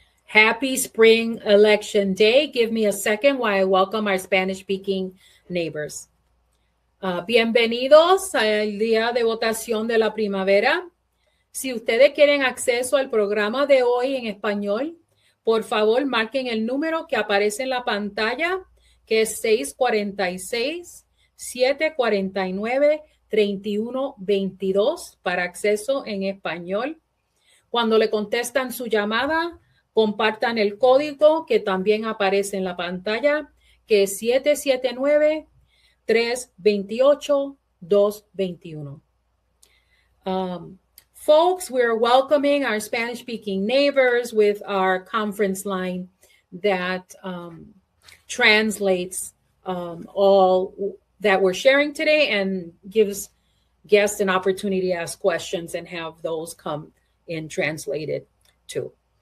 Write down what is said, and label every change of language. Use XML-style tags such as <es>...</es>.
<en>Happy Spring Election Day. Give me a second while I welcome our Spanish-speaking neighbors.</en> <es>Bienvenidos al día de votación de la primavera. Si ustedes quieren acceso al programa de hoy en español, por favor marquen el número que aparece en la pantalla, que es 646-749-3122 para acceso en español. Cuando le contestan su llamada, compartan el código que también aparece en la pantalla, que es 779-328-221.</es> <en>Folks, we're welcoming our Spanish-speaking neighbors with our conference line that translates all that we're sharing today and gives guests an opportunity to ask questions and have those come in translated too.</en>